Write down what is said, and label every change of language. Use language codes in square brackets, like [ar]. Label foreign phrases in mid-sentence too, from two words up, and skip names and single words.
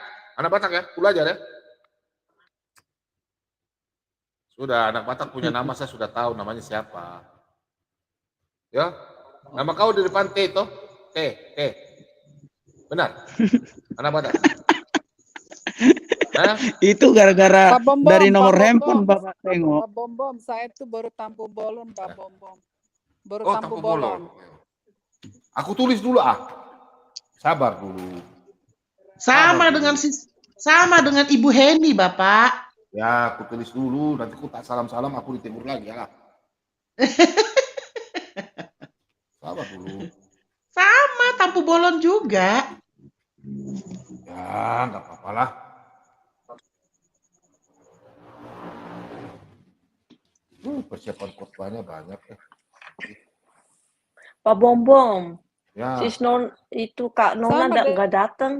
[id] Anak Batak ya, aku belajar ya. Sudah, anak Batak punya nama saya sudah tahu namanya siapa. Ya, nama kau di depan T toh? T. Benar? Anak Batak. Itu gara-gara dari nomor Pak handphone Bom, Bapak tengok. Pak Bom, saya tuh baru [bbc] tampu bolon, [id] Pak Bom. Baru Oh, tampu tampu bolon. Aku tulis dulu Sabar dulu. Sama dengan Ibu Heni, Bapak. Ya, aku tulis dulu. Nanti aku tak salam-salam, aku di timur lagi ya. Sabar dulu. Sama, [bbc] tampu bolon [id] juga. Ya, nggak apa-apa lah. Persiapan khotbahnya banyak ya. Pak Bom. Ya. Sis Non itu Kak Nona nggak datang.